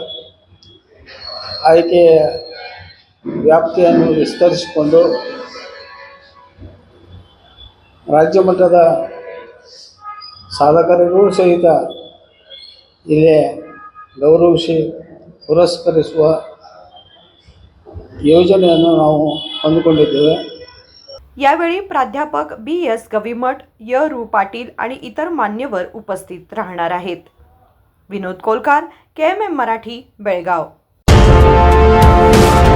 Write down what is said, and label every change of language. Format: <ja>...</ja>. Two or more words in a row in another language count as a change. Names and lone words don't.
<kn>ಆಯ್ಕೆಯ ವ್ಯಾಪ್ತಿಯನ್ನು ವಿಸ್ತರಿಸಿಕೊಂಡು ರಾಜ್ಯ ಮಟ್ಟದ ಸಾಧಕರಿಗೂ ಸಹಿತ ಇಲ್ಲಿ ಗೌರವಿಸಿ ಪುರಸ್ಕರಿಸುವ ಯೋಜನೆಯನ್ನು ನಾವು ಹಮ್ಮಿಕೊಂಡಿದ್ದೇವೆ.</kn> <mr>यावेळी प्राध्यापक BS गविमठ, य.रू. पाटील आणि इतर मान्यवर उपस्थित राहणार आहेत. विनोद कोलकार, KMM मराठी, बेळगाव.</mr>